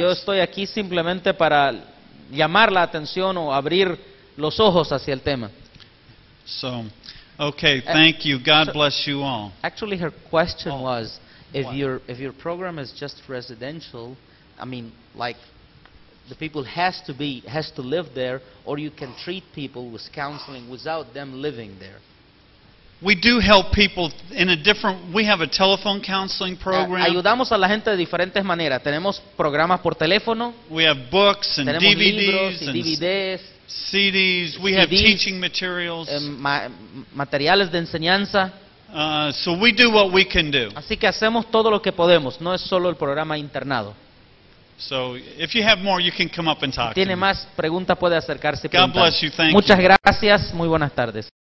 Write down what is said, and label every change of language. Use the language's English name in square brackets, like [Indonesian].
[Spanish] Yo estoy aquí simplemente para llamar la atención o abrir los ojos hacia el tema. [English] So, okay, thank you. God bless you all. Actually, her question was, if What? your program is just residential, I mean, like the people has to live there, or you can treat people with counseling without them living there. We do help people in a different. We have a telephone counseling program. [Spanish] Ayudamos a la gente de diferentes maneras. Tenemos programas por teléfono, [English] We have books and [Spanish] tenemos libros [English] DVDs [Spanish] y [English] and [Spanish] DVDs, [English] CDs. We have [Spanish] CDs, [English] teaching materials. [Spanish] materiales de enseñanza. [English] So we do what we can do. [Spanish] Así que hacemos todo lo que podemos. No es solo el programa internado. [English] So if you have more, you can come up and talk to [Spanish] Tiene [English] me. [Spanish] más preguntas, puede acercarse y [English] God [Spanish] preguntar. [English] bless you. Thank [Spanish] Muchas [English] you. [Spanish] gracias. Muy buenas tardes.